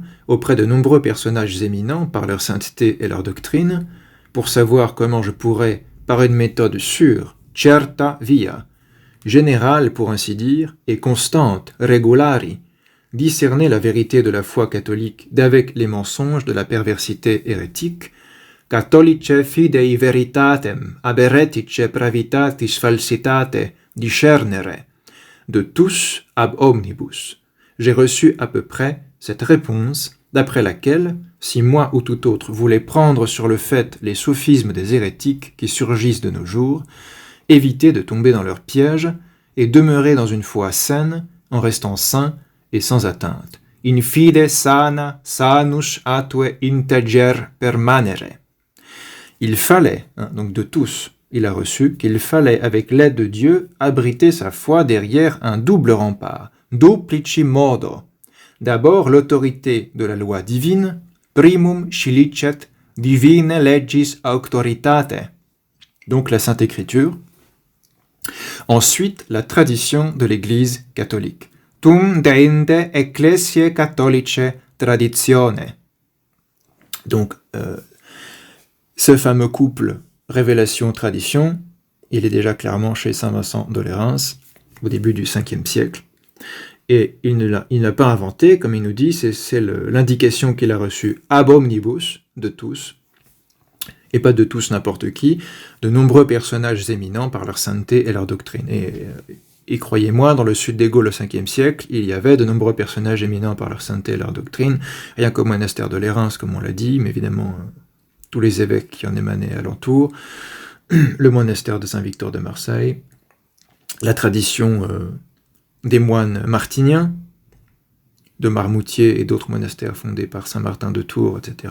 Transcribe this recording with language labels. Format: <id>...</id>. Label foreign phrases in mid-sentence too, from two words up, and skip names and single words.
<fr>auprès de nombreux personnages éminents par leur sainteté et leur doctrine, pour savoir comment je pourrais, par une méthode sûre,</fr> <la>certa via,</la> <fr>générale pour ainsi dire, et constante, regulari, discerner la vérité de la foi catholique d'avec les mensonges de la perversité hérétique,</fr> <la>catholice fidei veritatem, aberretice pravitatis falsitate, discernere,</la> <fr>de tous</fr> <la>ab omnibus.</la> <fr>J'ai reçu à peu près cette réponse, d'après laquelle, si moi ou tout autre voulait prendre sur le fait les sophismes des hérétiques qui surgissent de nos jours, éviter de tomber dans leur piège et demeurer dans une foi saine en restant sain et sans atteinte.</fr> <la>In fide sana, sanus atue integer permanere.</la> <fr>Il fallait, donc de tous, il a reçu qu'il fallait, avec l'aide de Dieu, abriter sa foi derrière un double rempart,</fr> <la>duplici modo.</la> <fr>D'abord l'autorité de la loi divine,</fr> <la>primum scilicet divine legis auctoritate,</la> <fr>donc la Sainte Écriture. Ensuite, la tradition de l'Église catholique.</fr> <la>Tum deinde ecclesiae catholice traditione.</la> <fr>Donc, ce fameux couple révélation-tradition, il est déjà clairement chez saint Vincent de Lérins, au début du 5e siècle. Et il ne l'a pas inventé, comme il nous dit, c'est l'indication qu'il a reçue</fr> <la>ab omnibus,</la> <fr>de tous, et pas de tous n'importe qui, de nombreux personnages éminents par leur sainteté et leur doctrine. Et croyez-moi, dans le sud des Gaules au 5e siècle, il y avait de nombreux personnages éminents par leur sainteté et leur doctrine, rien qu'au monastère de Lérins, comme on l'a dit, mais évidemment tous les évêques qui en émanaient alentour, le monastère de Saint-Victor de Marseille, la tradition des moines martiniens, de Marmoutier et d'autres monastères fondés par Saint Martin de Tours, etc.</fr>